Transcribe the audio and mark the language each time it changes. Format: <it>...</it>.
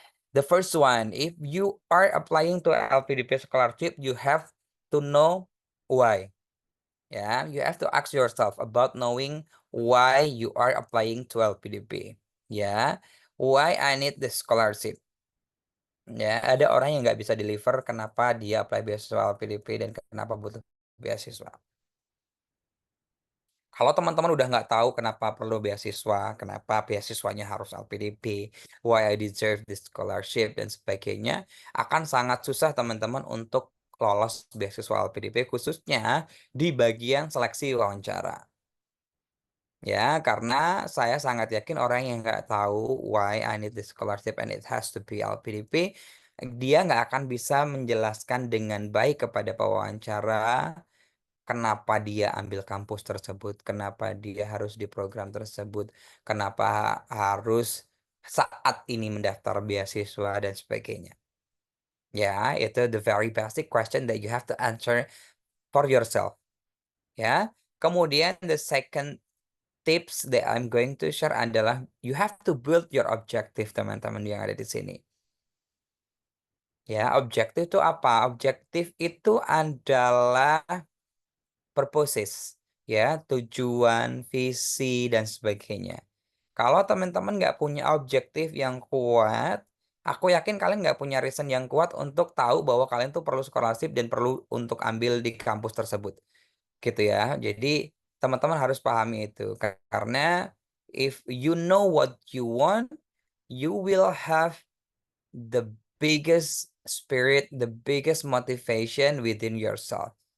<en>The first one, if you are applying to LPDP scholarship, you have to know why. Yeah, you have to ask yourself about knowing why you are applying to LPDP. Yeah, why I need the scholarship.</en> <id>Ya, ada orang yang nggak bisa deliver kenapa dia apply beasiswa LPDP dan kenapa butuh beasiswa. Kalau teman-teman udah nggak tahu kenapa perlu beasiswa, kenapa beasiswanya harus LPDP,</id> <en>why I deserve this scholarship</en> <id>dan sebagainya, akan sangat susah teman-teman untuk lolos beasiswa LPDP khususnya di bagian seleksi wawancara. Ya, karena saya sangat yakin orang yang nggak tahu</id> <en>why I need this scholarship and it has to be LPDP,</en> <id>dia nggak akan bisa menjelaskan dengan baik kepada pewawancara kenapa dia ambil kampus tersebut, kenapa dia harus di program tersebut, kenapa harus saat ini mendaftar beasiswa dan sebagainya. Ya, itu</id> <en>the very basic question that you have to answer for yourself.</en> <id>Ya, kemudian</id> <en>the second tips that I'm going to share adalah you have to build your objective,</en> <id>teman-teman yang ada di sini. Ya, objektif itu apa? Objektif itu adalah purposes, ya, tujuan, visi, dan sebagainya. Kalau teman-teman nggak punya objektif yang kuat, aku yakin kalian nggak punya reason yang kuat untuk tahu bahwa kalian tuh perlu scholarship dan perlu untuk ambil di kampus tersebut. Gitu ya. Jadi teman-teman harus pahami itu. Karena</id> <en>if you know what you want, you will have the biggest spirit, the biggest motivation within yourself.</en>